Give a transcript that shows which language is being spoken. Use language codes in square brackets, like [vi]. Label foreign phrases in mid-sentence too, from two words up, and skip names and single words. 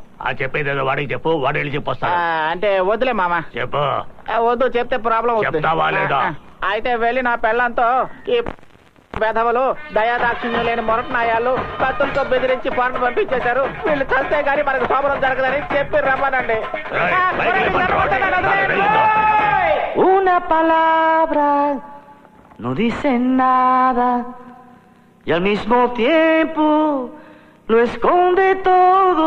[te] ఆ చెప్పేదేదో వాడికి చెప్పు, వాడు వెళ్ళి చెప్పొస్తా. అంటే వద్దులే మామ. చెప్పు. వద్దు, చెప్తే ప్రాబ్లం అవుతుంది. చెప్తావా లేదా? అయితే వెళ్ళి నా పెళ్ళంతో ఈ వెధవలు దయాదాక్షిణ్యం లేని మొరటనాయాలు కత్తులతో బెదిరించి పాటలు పంపించేశారు. వీళ్ళు చస్తే గానీ మనకు శోభనం జరగదని చెప్పి రమ్మనండి. [es] Una palabra no dice nada y al mismo tiempo lo esconde todo.